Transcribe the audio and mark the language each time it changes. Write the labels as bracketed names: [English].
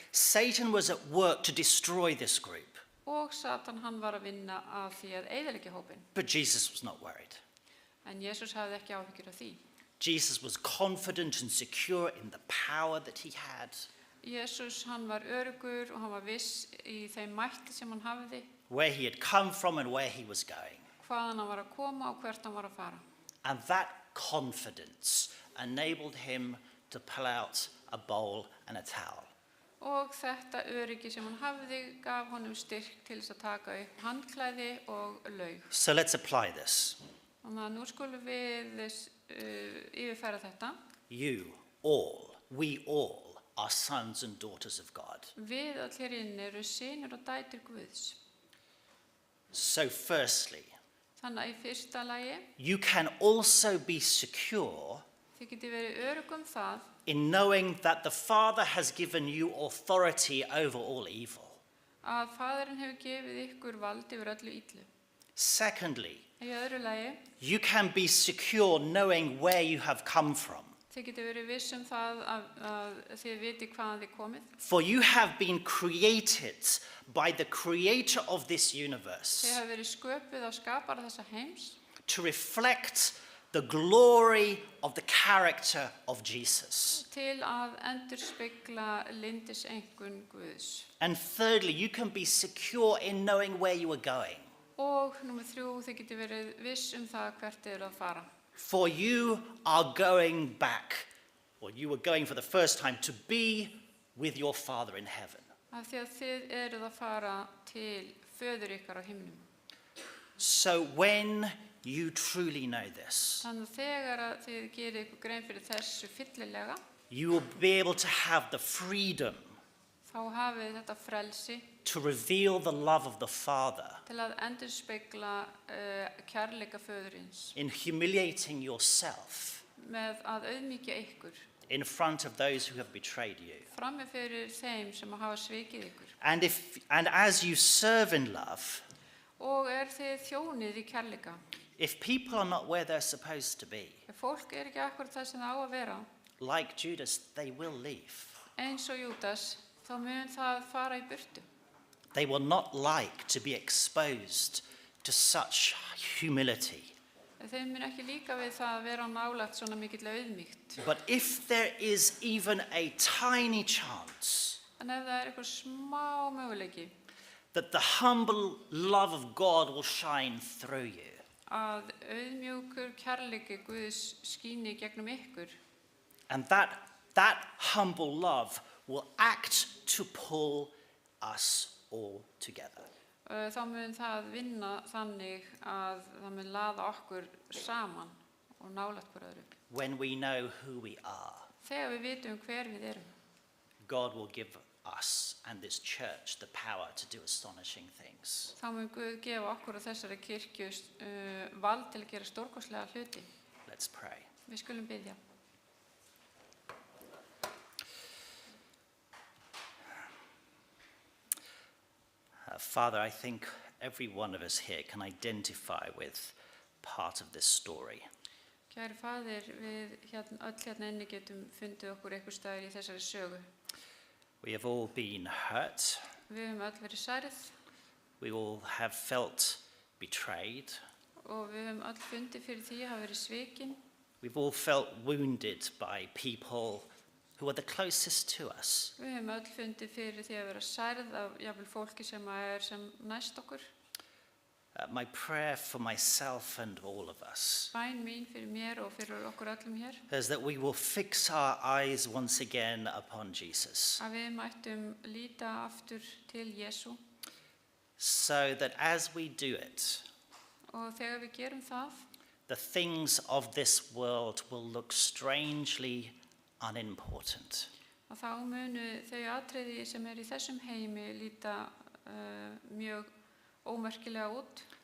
[English] Satan was at work to destroy this group. [Icelandic] Og Satan hann var að vinna að því að eyðileggja hópinn. [English] But Jesus was not worried. [Icelandic] En Jesús hafði ekki áhyggjur af því. [English] Jesus was confident and secure in the power that he had. [Icelandic] Jesús hann var öruggur og hann var viss í þeim mætti sem hann hafði. [English] Where he had come from and where he was going. [Icelandic] Hvaðan hann var að koma og hvert hann var að fara. [English] And that confidence enabled him to pull out a bowl and a towel. [Icelandic] Og þetta öryggi sem hann hafði gaf honum styrk til þess að taka upp handklæði og laug. [English] So let's apply this. [Icelandic] Þannig að nú skulum við yfirfæra þetta. [English] You all, we all are sons and daughters of God. [Icelandic] Við allir inni eru synir og dætur Guðs. [English] So firstly, [Icelandic] Þannig að í fyrsta lagi, [English] you can also be secure [Icelandic] þið getið verið örugg það [English] in knowing that the Father has given you authority over all evil. [Icelandic] að Faðirinn hefur gefið ykkur vald yfir öllu illu. [English] Secondly, [Icelandic] Í öðru lagi, [English] you can be secure knowing where you have come from. [Icelandic] þið getið verið viss það að þið viti hvaðan þið komið. [English] For you have been created by the creator of this universe [Icelandic] Þið hafa verið sköpuð af skapara þessa heims [English] to reflect the glory of the character of Jesus. [Icelandic] til að endurspegla lyndiseinkunn Guðs. [English] And thirdly, you can be secure in knowing where you are going. [Icelandic] Og númer 3, þið getið verið viss það hvert þið eru að fara. [English] For you are going back, or you are going for the first time, to be with your Father in heaven. [Icelandic] Af því að þið eruð að fara til föður ykkar á himnum. [English] So when you truly know this, [Icelandic] Þannig að þegar að þið gerir ykkur grein fyrir þessu fyllilega, [English] you will be able to have the freedom [Icelandic] þá hafið þetta frelsi [English] to reveal the love of the Father [Icelandic] til að endurspegla kærleika föðurins [English] in humiliating yourself [Icelandic] með að auðmýkja ykkur [English] in front of those who have betrayed you. [Icelandic] frammi fyrir þeim sem hafa svikið ykkur. [English] And as you serve in love, [Icelandic] Og þið þjónið í kærleika. [English] if people are not where they're supposed to be, [Icelandic] Ef fólk ekki akkurat það sem það á að vera, [English] like Judas, they will leave. [Icelandic] eins og Júdas, þá mun það fara í burtu. [English] They will not like to be exposed to such humility. [Icelandic] Þeim mun ekki líka við það að vera nálægt svona mikill auðmýkt. [English] But if there is even a tiny chance [Icelandic] En ef það eitthvað smá möguleiki [English] that the humble love of God will shine through you, [Icelandic] að auðmjúkur kærleiki Guðs skíni gegnum ykkur, [English] and that humble love will act to pull us all together. [Icelandic] þá mun það vinna þannig að það mun laða okkur saman og nálægt hver öðru. [English] When we know who we are, [Icelandic] Þegar við vitum hver við erum, [English] God will give us and this church the power to do astonishing things. [Icelandic] þá mun Guð gefa okkur og þessari kirkju vald til að gera stórkostlega hluti. [English] Let's pray. [Icelandic] Við skulum biðja. [English] Father, I think every one of us here can identify with part of this story. [Icelandic] Kæri faðir, við öll hérna inni getum fundið okkur einhver staðar í þessari sögu. [English] We have all been hurt. [Icelandic] Við höfum öll verið særð [English] We all have felt betrayed. [Icelandic] og við höfum öll fundið fyrir því að hafa verið svikin. [English] We've all felt wounded by people who are the closest to us. [Icelandic] Við höfum öll fundið fyrir því að vera særð af jafnvel fólki sem sem næst okkur. [English] My prayer for myself and all of us [Icelandic] Bæn mín fyrir mér og fyrir okkur öllum hér, [English] is that we will fix our eyes once again upon Jesus, [Icelandic] að við mættum líta aftur til Jesú, [English] so that as we do it, [Icelandic] og þegar við gerum það, [English] the things of this world will look strangely unimportant. [Icelandic] og þá munu þau atriði sem í þessum heimi líta mjög ómerkilega út.